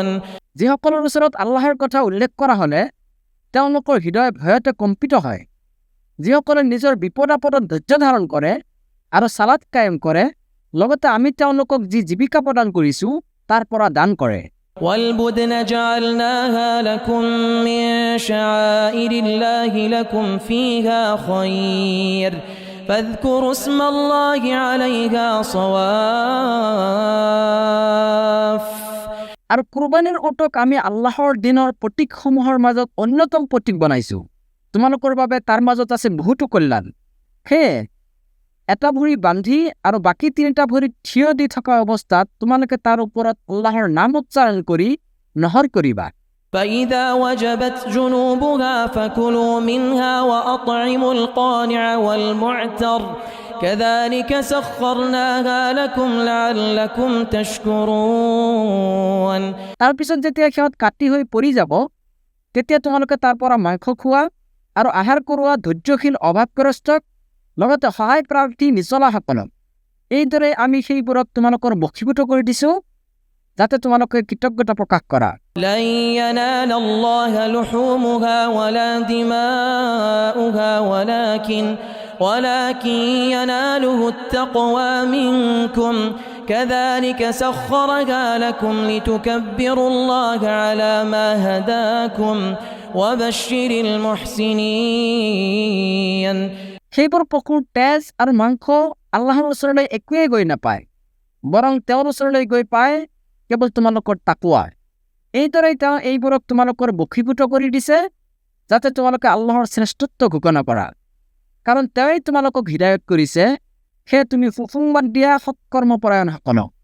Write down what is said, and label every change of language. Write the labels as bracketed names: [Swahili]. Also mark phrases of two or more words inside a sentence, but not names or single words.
[Assamese] যিসকলৰ ওচৰত আল্লাহৰ কথা উল্লেখ কৰা হ'লে তেওঁলোকৰ হৃদয় ভয়তে কম্পিত হয় যিসকলে নিজৰ বিপদ আপদত ধৈৰ্য ধাৰণ কৰে আৰু সালাত কায়েম কৰে লগতে আমি তেওঁলোকক যি জীৱিকা প্ৰদান কৰিছো তাৰ পৰা দান কৰে [Arabic] والبدن جعلناها لكم من شعائر الله لكم فيها خير فاذكروا اسم الله عليها صواف [Assamese] আৰু কুৰবানীৰ ওটক আমি আল্লাহৰ দিনৰ প্ৰতীকসমূহৰ মাজত অন্যতম প্ৰতীক বনাইছো তোমালোকৰ বাবে তাৰ মাজত আছে বহুতো কল্যাণ সেয়ে এটা ভৰি বান্ধি আৰু বাকি তিনিটা ভৰি থিয় দি থকা অৱস্থাত তোমালোকে তাৰ ওপৰত আল্লাহৰ নাম উচ্চাৰণ কৰি নহৰ কৰিবা [Arabic] فإذا وجبت جنوبها فكلوا منها وأطعموا القانع والمعتر كذلك سخرناها لكم لعلكم تشكرون [Assamese] তাৰপিছত যেতিয়া সিহঁত কাটি হৈ পৰি যাব তেতিয়া তোমালোকে তাৰ পৰা মাংস খোৱা আৰু আহাৰ কৰোৱা ধৈৰ্যশীল অভাৱগ্ৰস্তক লগতে সহায় প্ৰাৰ্থী নিচলাসকলক এইদৰে আমি সেইবোৰক তোমালোকৰ বশীভূত কৰি দিছো যাতে তোমালোকে কৃতজ্ঞতা প্ৰকাশ কৰা [Arabic] لن ينال الله لحومها ولا دماؤها ولكن يناله التقوى منكم كذلك سخرها لكم لتكبروا الله على ما هداكم وبشر المحسنين [Assamese] সেইবোৰ পশুৰ তেজ আৰু মাংস আল্লাহৰ ওচৰলৈ একোৱেই গৈ নাপায় বৰং তেওঁৰ ওচৰলৈ গৈ পায় কেৱল তোমালোকৰ তাকৱা এইদৰে তেওঁ এইবোৰক তোমালোকৰ বশীভূত কৰি দিছে যাতে তোমালোকে আল্লাহৰ শ্ৰেষ্ঠত্ব ঘোষণা কৰা কাৰণ তেওঁই তোমালোকক হৃদায়ত কৰিছে সেয়ে তুমি সুসংবাদ দিয়া সৎকৰ্মপৰায়ণসকলক